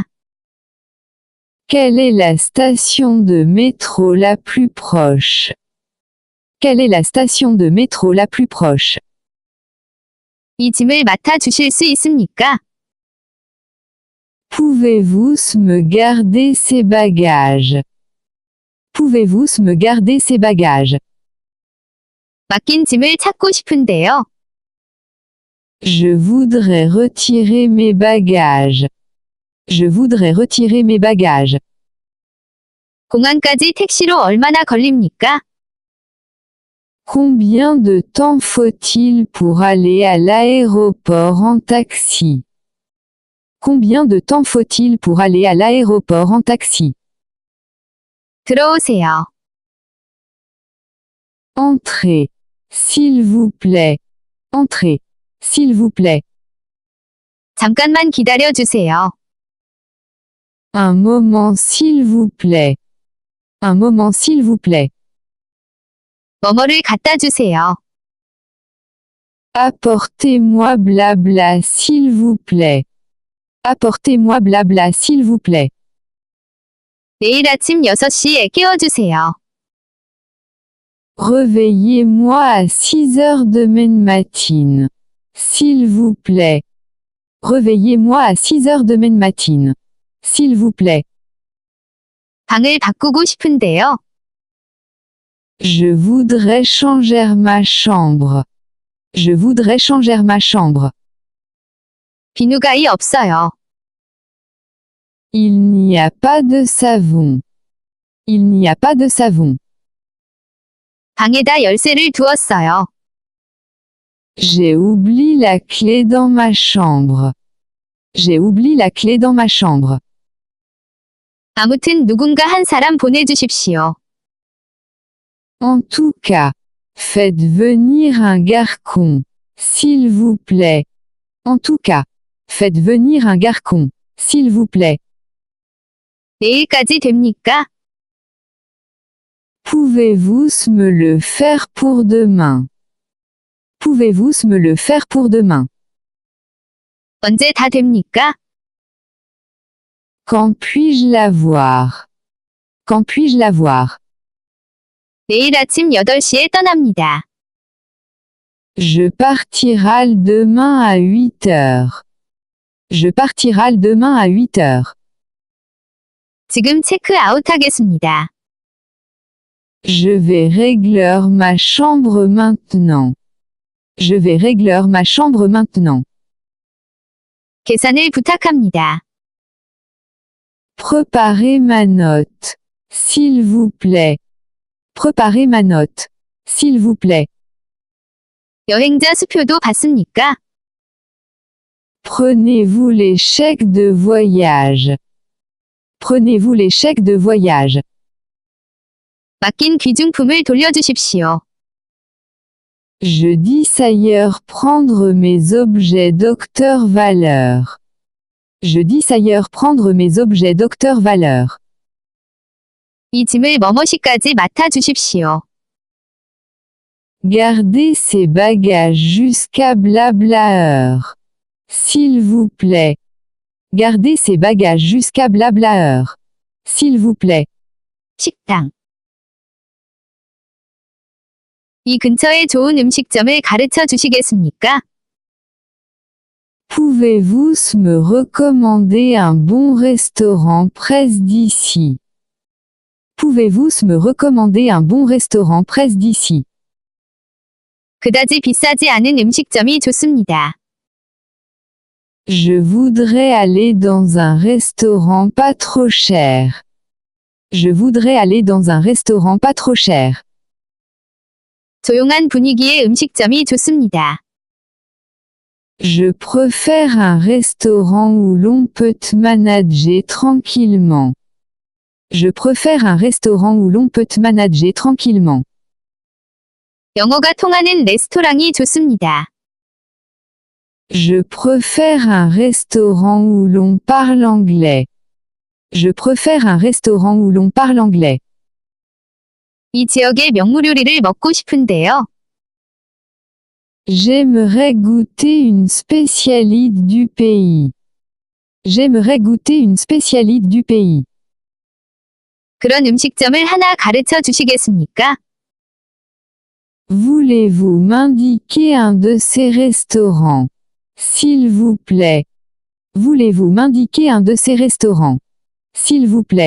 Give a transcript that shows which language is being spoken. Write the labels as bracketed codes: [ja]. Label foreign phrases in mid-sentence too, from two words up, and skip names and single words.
[fr] Quelle est la station de métro la plus proche? Quelle est la station de métro la plus proche? [ko] 이 짐을 맡아 주실 수 있습니까? [fr] Pouvez-vous me garder ces bagages? Pouvez-vous me garder ces bagages? [ko] 맡긴 짐을 찾고 싶은데요. [fr] Je voudrais retirer mes bagages. Je voudrais retirer mes bagages. [ko] 공항까지 택시로 얼마나 걸립니까? [fr] Combien de temps faut-il pour aller à l'aéroport en taxi? Combien de temps faut-il pour aller à l'aéroport en taxi? [ko] 들어오세요. [fr] Entrez. S'il vous plaît. Entrez. S'il vous plaît. [ko] 잠깐만 기다려 주세요. [fr] Un moment s'il vous plaît. Un moment s'il vous plaît. [ko] 뭐뭐를 갖다 주세요. [fr] Apportez-moi blabla s'il vous plaît. Apportez-moi blabla s'il vous plaît. [ko] 내일 아침 6시에 깨워주세요. [fr] Réveillez-moi à 6 heures demain matin. S'il vous plaît. Réveillez-moi à 6 heures demain matin. S'il vous plaît. [ko] 방을 바꾸고 싶은데요. [fr] Je voudrais changer ma chambre. Je voudrais changer ma chambre. [ko] 비누가이 없어요. [fr] Il n'y a pas de savon. Il n'y a pas de savon. [ko] 방에다 열쇠를 두었어요. [fr] J'ai oublié la clé dans ma chambre. J'ai oublié la clé dans ma chambre. [ko] 아무튼 누군가 한 사람 보내주십시오. [fr] En tout cas, faites venir un garçon, s'il vous plaît. En tout cas, faites venir un garçon, s'il vous plaît. [ko] 내일까지 됩니까? [fr] Pouvez-vous me le faire pour demain? Pouvez-vous me le faire pour demain? [ko] 언제 다 됩니까? [fr] Quand puis-je l'avoir? Quand puis-je l'avoir? [ko] 내일 아침 8시에 떠납니다. [fr] Je partirai demain à 8 heures. Je partirai demain à 8 heures. [ko] 지금 체크아웃 하겠습니다. [fr] Je vais régler ma chambre maintenant. Je vais régler ma chambre maintenant. [ko] 계산을 부탁합니다. [fr] Préparez ma note. S'il vous plaît. Préparez ma note. S'il vous plaît. [ko] 여행자 수표도 받습니까? [fr] Prenez-vous les chèques de voyage. Prenez-vous les chèques de voyage. [ko] 맡긴 귀중품을 돌려주십시오. [fr] Je dis ailleurs prendre mes objets docteur valeur. Je dis ailleurs prendre mes objets docteur valeur. [ko] 이 짐을 뭐뭐시까지 맡아주십시오. [fr] Gardez ces bagages jusqu'à blabla heure. S'il vous plaît. Gardez ces bagages jusqu'à blabla heure. S'il vous plaît. [ko] 식당. 이 근처에 좋은 음식점을 가르쳐 주시겠습니까? [fr] Pouvez-vous me recommander un bon restaurant près d'ici? Pouvez-vous me recommander un bon restaurant près d'ici? [ko] 그다지 비싸지 않은 음식점이 좋습니다. [fr] Je voudrais aller dans un restaurant pas trop cher. Je voudrais aller dans un restaurant pas trop cher. [ko] 조용한 분위기의 음식점이 좋습니다. [fr] Je préfère un restaurant où l'on peut manager tranquillement. Je préfère un restaurant où l'on peut manager tranquillement. [ko] 영어가 통하는 레스토랑이 좋습니다. [fr] Je préfère un restaurant où l'on parle anglais. Je préfère un restaurant où l'on parle anglais. [ko] 이 지역의 명물 요리를 먹고 싶은데요. [fr] J'aimerais goûter une spécialité du pays. J'aimerais goûter une spécialité du pays. [ko] 그런 음식점을 하나 가르쳐 주시겠습니까? [fr] Voulez-vous m'indiquer un de ces restaurants? S'il vous plaît. Voulez-vous m'indiquer un de ces restaurants? S'il vous plaît.